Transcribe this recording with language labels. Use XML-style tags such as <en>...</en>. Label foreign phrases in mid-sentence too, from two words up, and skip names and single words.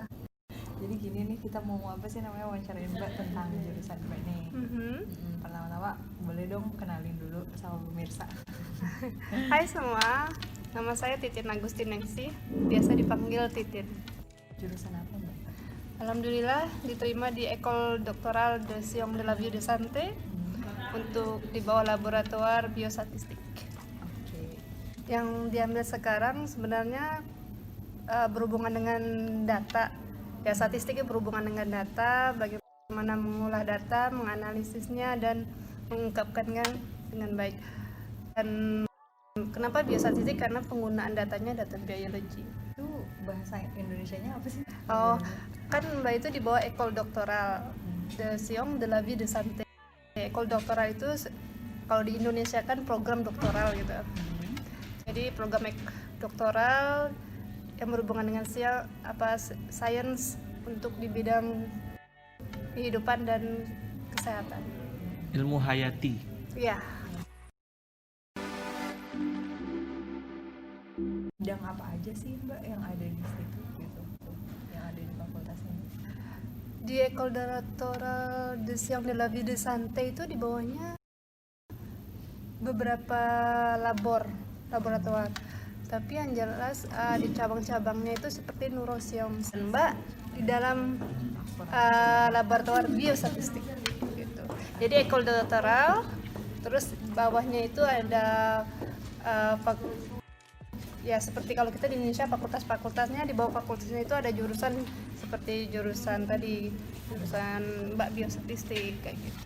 <id>Jadi gini nih, kita mau apa sih namanya wawancarain Mbak tentang jurusan Mbak nih. Pertama-tama boleh dong kenalin dulu sama pemirsa. Hai semua, nama saya Titin Agustinengsi, biasa dipanggil Titin. Jurusan apa Mbak? Alhamdulillah diterima di École Doctorale de Sciences de la Vie de Santé untuk di bawah laboratoire biostatistik. Oke. Yang diambil sekarang sebenarnya berhubungan dengan data. Ya, statistiknya berhubungan dengan data, bagaimana mengolah data, menganalisisnya dan mengungkapkannya dengan baik. Dan kenapa biostatistik? Karena penggunaan datanya data biologi. Itu bahasa Indonesianya apa sih? Oh, kan Mbak itu di bawah École Doctorale de Sciences de la Vie de Santé. École Doctorale itu kalau di Indonesia kan program doktoral gitu. Jadi program doktoral yang berhubungan dengan sains untuk di bidang kehidupan dan kesehatan. Ilmu hayati. Ya. Bidang apa aja sih Mbak yang ada di situ gitu? Yang ada di fakultas ini? Di École Doctorale de Sciences de la Vie de Santé itu di bawahnya beberapa laboratoire. Tapi yang jelas di cabang-cabangnya itu seperti neuroscience. Mbak di dalam laboratoire biostatistik gitu. Jadi École Doctorale, terus bawahnya itu ada ya seperti kalau kita di Indonesia fakultasnya, di bawah fakultasnya itu ada jurusan seperti jurusan Mbak biostatistik kayak gitu.</id>